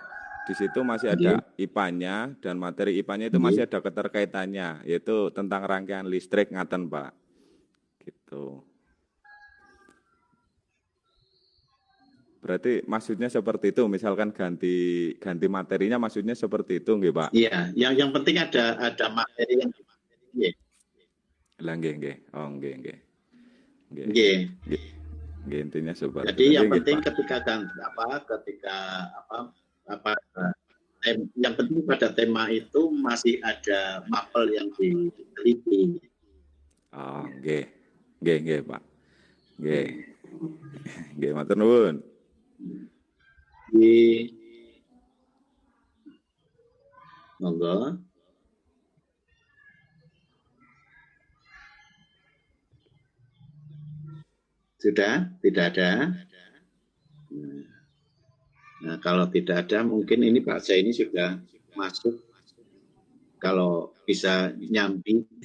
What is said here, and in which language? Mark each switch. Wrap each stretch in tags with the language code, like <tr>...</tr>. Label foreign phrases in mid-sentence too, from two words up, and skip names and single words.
<id>Di situ masih ada IPA-nya dan materi IPA-nya itu masih ada keterkaitannya, yaitu tentang rangkaian listrik ngaten, Pak. Gitu. Berarti maksudnya seperti itu, misalkan ganti materinya maksudnya seperti itu, nggih, Pak? Iya, yang penting ada materi yang nggih.</id> <jv>Lah nggih. Oh, nggih. Nggih. Nggih,</jv> <id>intinya seperti Jadi itu. yang penting yang penting pada tema itu masih ada mapel yang diteliti.</id> <jv>Oh, nggih, Pak. Nggih, matur nuwun. Monggo.</jv> <id>Sudah? Tidak ada? Nah, kalau tidak ada, mungkin ini Pak saya ini sudah masuk. Kalau bisa nyambi.</id>